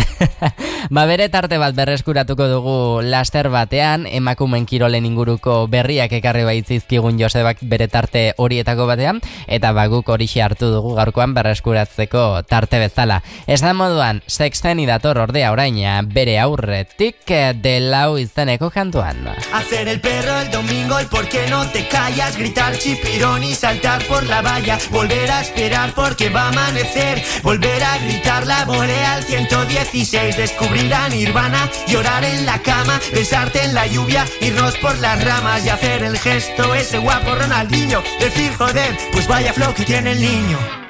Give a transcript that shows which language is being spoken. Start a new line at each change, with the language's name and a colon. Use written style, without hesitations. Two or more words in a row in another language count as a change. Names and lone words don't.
Basque: Bere tarte bat berreskuratuko dugu laster batean, emakumen kirolen inguruko berriak ekarri baitzizkigun Josebak bere tarte horietako batean, eta guk horixe hartu dugu gaurkoan berreskuratzeko tarte bezala. Esan moduan, Sexteni dator ordea oraina bere aurretik delau izeneko kantuan.
Spanish: Hacer el perro el domingo, el por qué no te callas, gritar chipirón y saltar por la valla, volver a esperar porque va a amanecer, volver a gritar la volea al 116, descubrir a Nirvana, llorar en la cama, besarte en la lluvia, irnos por las ramas y hacer el gesto ese guapo Ronaldinho, decir joder, pues vaya flow que tiene el niño.